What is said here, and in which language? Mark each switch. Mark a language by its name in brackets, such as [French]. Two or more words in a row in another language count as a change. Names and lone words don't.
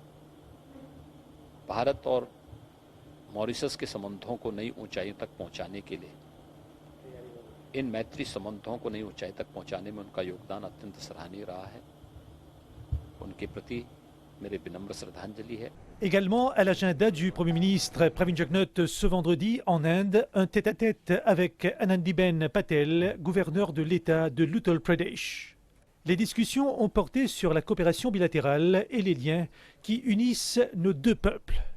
[Hindi] भारत और मॉरिशस के संबंधों को नई ऊंचाई तक पहुंचाने के लिए, इन मैत्री संबंधों को नई ऊंचाई तक पहुंचाने में उनका योगदान अत्यंत सराहनीय रहा है। उनके प्रति मेरी विनम्र श्रद्धांजलि है। [French] Également à l'agenda du Premier ministre Pravin Jugnauth ce vendredi en Inde, un tête-à-tête avec Anandiben Patel, gouverneur de l'État de l'Uttar Pradesh. Les discussions ont porté sur la coopération bilatérale et les liens qui unissent nos deux peuples.